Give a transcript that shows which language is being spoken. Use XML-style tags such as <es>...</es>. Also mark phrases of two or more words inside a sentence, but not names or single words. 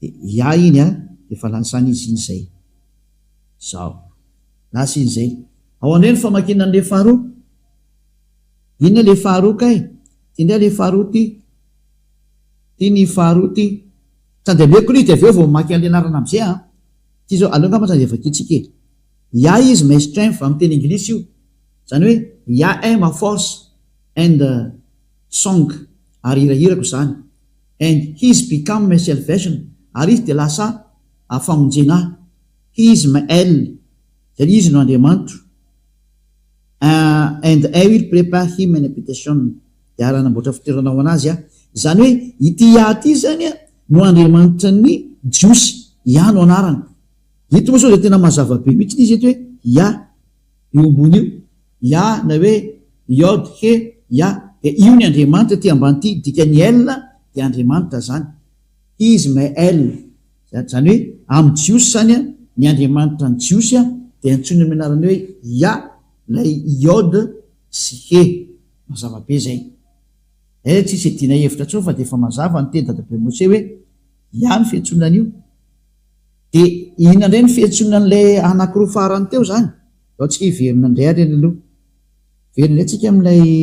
<mg>iny a de fa lansany izy iny zay zao lasa iny zay ao andray ny famakina an'le faharoa inona le faharoa kay ty ndray le faharoa ty ny faharoa ty tandemeko ly de avy eo vao maky an'le anarana amizay ty zao aloha ngamba zany de vakitsika</mg> <en>is my strength</en> <mg>amin'ny teny anglisy io zany hoe</mg> <en>am a force and song</en> <mg>ary hirahirako zany</mg> <en>and he's become my salvation</en> <mg>ary izy de lasa famonjena</mg> <en>he is my</en> <mg>zany izy no Andriamanitro</mg> <en>and I will prepare him an habitation</en> <mg>de aranamboatra fitoerana ho anazy zany hoe ity ty zany no Andriamanitra ny jiosy no anarany ito moa sao de tena mazava be mihitsy izy eto hoe io ombony io na hoe Yod he de io ny Andriamanitra ty ambany ty dikany de Andriamanitra zany</mg> <en>is my</en> <mg>zany hoe amin'ny jiosy zany ny Andriamanitra ny jiosy de antsony amin'ny anarany hoe lay Yod sy he mazava be zay tsisy dina hevitra tso fa de efa mazava ny teny dadabe Mose hoe ny fiantsonan'io de ina indray ny fiantsonan'lay anakiroa farany teo zany ao tsika hiverina indray ary any aloha verina indray tsika amin'ilay</mg>